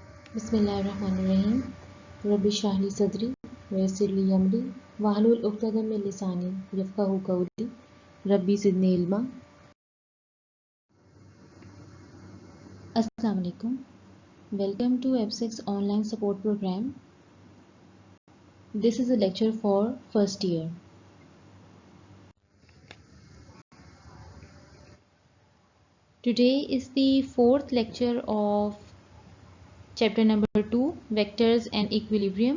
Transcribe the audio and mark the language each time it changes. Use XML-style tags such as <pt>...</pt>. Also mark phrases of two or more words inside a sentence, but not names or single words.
<ar>बिस्मिल्लाहिर्रहमानिर्रहीम। رب اشرح لي صدري ويسر لي أمري واحلل عقدة من لساني يفقهوا قولي رب زدني علما. السلام عليكم.</ar> <en>Welcome to F6 online support program. This is a lecture for first year. Today is the fourth lecture of chapter number 2, Vectors and Equilibrium.</en>